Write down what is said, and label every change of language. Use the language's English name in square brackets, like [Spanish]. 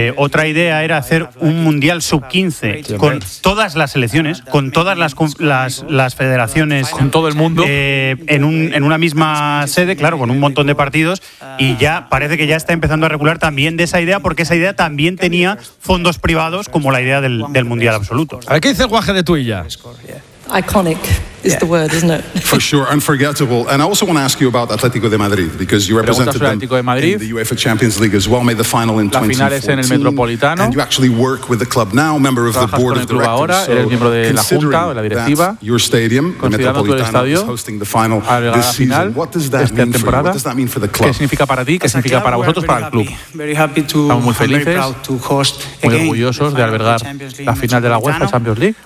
[Spanish] Otra idea era hacer un Mundial Sub-15 con todas las selecciones, con todas las federaciones, con todo el mundo, en una misma sede, claro, con un montón de partidos, y ya parece que ya está empezando a regular también de esa idea, porque esa idea también tenía fondos privados, como la idea del Mundial Absoluto. A ver, ¿qué dice el guaje de Tuilla? [English] Iconic is the word, isn't it? For sure, unforgettable. And I also want to ask you about Atlético de Madrid, because you represented them in the UEFA Champions League as well, made the final in 2014. And you actually work with the club now, member of the board of directors. [Spanish] Ahora, [English] so [Spanish] eres miembro de la junta o la directiva. [English] Your stadium, el Metropolitano, is hosting the final this season. What does that mean for you? What does that mean for the club? [Spanish] ¿Qué significa para ti? ¿Qué significa para vosotros, para el club? Estamos muy felices, muy orgullosos de albergar la final de la UEFA Champions League.